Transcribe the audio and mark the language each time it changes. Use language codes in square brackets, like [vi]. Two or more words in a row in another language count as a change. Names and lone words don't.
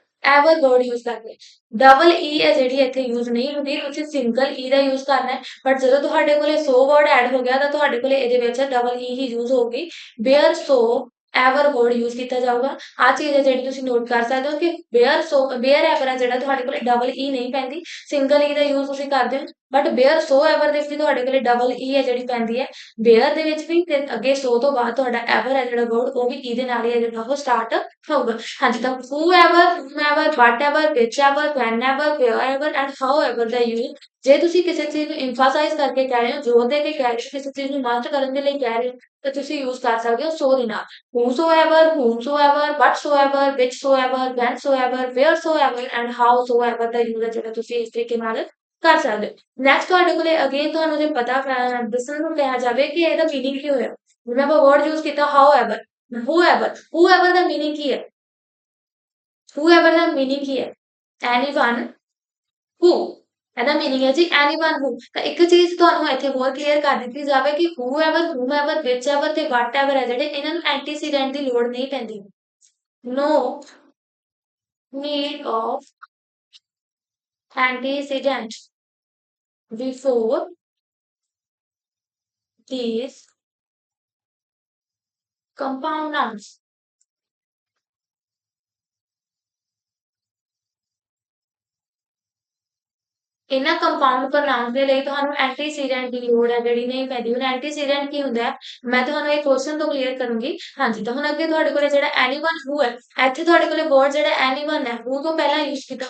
[en] ever word use [pa] ਕਰਦੇ [en] double e [pa] ਹੈ ਜਿਹੜੀ ਇੱਥੇ ਯੂਜ਼ ਨਹੀਂ ਹੁੰਦੀ ਤੁਸੀਂ [en] single e [pa] ਦਾ ਯੂਜ਼ ਕਰਨਾ ਹੈ ਬਟ ਜਦੋਂ ਤੁਹਾਡੇ ਕੋਲੇ [en] so word add [pa] ਹੋ ਗਿਆ ਤਾਂ ਤੁਹਾਡੇ ਕੋਲੇ ਇਹਦੇ ਵਿੱਚ [en] double e [pa] ਹੀ ਯੂਜ਼ ਹੋਊਗੀ [en] where so ever word use [pa] ਕੀਤਾ ਜਾਊਗਾ ਆ ਚੀਜ਼ ਹੈ ਜਿਹੜੀ ਤੁਸੀਂ ਨੋਟ ਕਰ ਸਕਦੇ ਹੋ ਕਿ [en] where ever [pa] ਹੈ ਜਿਹੜਾ ਤੁਹਾਡੇ ਕੋਲੇ [en] double e [pa] ਨਹੀਂ ਪੈਂਦੀ [en] single e [pa] ਦਾ ਯੂਜ਼ ਤੁਸੀਂ ਕਰਦੇ ਹੋ ਬਟ [en] where so ever [pa] ਦੇ ਵਿੱਚ ਵੀ ਤੁਹਾਡੇ ਕੋਲੇ [en] double e [pa] ਹੈ ਜਿਹੜੀ ਪੈਂਦੀ ਹੈ ਬੇਅਰ ਦੇ ਵਿੱਚ ਵੀ ਤੇ ਅੱਗੇ ਸੋ ਤੋਂ ਬਾਅਦ ਤੁਹਾਡਾ ਐਵਰ ਹੈ ਜਿਹੜਾ ਵਰਡ ਉਹ ਵੀ ਈ ਦੇ ਨਾਲ ਹੀ ਹੈ ਜਿਹੜਾ ਉਹ ਸਟਾਰਟ ਹੋਊਗਾ ਹਾਂਜੀ ਤਾਂ [en] whoever whomever whatever whichever whenever wherever and however [pa] ਦਾ use ਜੇ ਤੁਸੀਂ ਕਿਸੇ ਚੀਜ਼ ਨੂੰ emphasize ਕਰਕੇ ਕਹਿ ਰਹੇ ਹੋ ਜ਼ੋਰ ਦੇ ਕੇ ਕਹਿ ਰਹੇ ਹੋ ਕਿਸੇ ਚੀਜ਼ ਨੂੰ ਮਾਸਟਰ ਕਰਨ ਦੇ ਲਈ ਕਹਿ ਰਹੇ ਹੋ ਤਾਂ ਤੁਸੀਂ use ਕਰ ਸਕਦੇ ਹੋ so ਦੇ ਨਾਲ [en] whosoever whomsoever whatsoever whichsoever whensoever wheresoever and [pa] howsoever ਦਾ use ਹੈ ਜਿਹੜਾ ਤੁਸੀਂ ਇਸ ਤਰੀਕੇ ਨਾਲ ਕਰ ਸਕਦੇ ਹੋ ਨੈਕਸਟ ਤੁਹਾਡੇ ਕੋਲੇ ਅਗੇਨ ਤੁਹਾਨੂੰ ਜੇ ਪਤਾ ਦੱਸਣ ਨੂੰ ਕਿਹਾ ਜਾਵੇ ਕਿ ਇਹਦਾ ਮੀਨਿੰਗ ਕੀ ਹੋਇਆ ਜਿਵੇਂ ਆਪਾਂ [en] word use [pa] ਕੀਤਾ [en] however whoever [pa] ਦਾ ਮੀਨਿੰਗ ਕੀ ਹੈ whoever ਦਾ ਮੀਨਿੰਗ ਕੀ ਹੈ [en] anyone who [pa] ਇਹਦਾ ਮੀਨਿੰਗ ਹੈ ਜੀ [en] anyone who [pa] ਤਾਂ ਇੱਕ ਚੀਜ਼ ਤੁਹਾਨੂੰ ਇੱਥੇ ਹੋਰ ਕਲੀਅਰ ਕਰ ਦਿੱਤੀ ਜਾਵੇ ਕਿ [en] whoever whomever whichever [pa] ਤੇ whatever ਹੈ ਜਿਹੜੇ ਇਹਨਾਂ ਨੂੰ ਐਂਟੀਸੀਡੈਂਟ ਦੀ ਲੋੜ ਨਹੀਂ ਪੈਂਦੀ no [en] need of antecedent before these compound nouns [pa] ਇਹਨਾਂ ਕੰਪਾਊਂਡ ਪ੍ਰੋਨਾउंस ਦੇ ਲਈ ਤੁਹਾਨੂੰ ਐਂਟੀਸੀਡੈਂਟ ਦੀ ਲੋੜ ਹੈ ਜਿਹੜੀ ਨਹੀਂ ਪੈਂਦੀ ਹੁਣ ਐਂਟੀਸੀਡੈਂਟ ਕੀ ਹੁੰਦਾ ਹੈ ਮੈਂ ਤੁਹਾਨੂੰ ਇਹ ਕੁਐਸਚਨ ਤੋਂ ਕਲੀਅਰ ਕਰੂੰਗੀ ਹਾਂਜੀ ਤਾਂ ਹੁਣ ਅੱਗੇ ਤੁਹਾਡੇ ਕੋਲੇ ਜਿਹੜਾ [en] anyone who [pa] ਹੈ ਇੱਥੇ ਤੁਹਾਡੇ ਕੋਲੇ ਵਰਡ ਜਿਹੜਾ ਐਨੀਵਨ ਹੈ ਹੂ ਤੋਂ ਪਹਿਲਾਂ ਯੂਜ਼ ਕੀਤਾ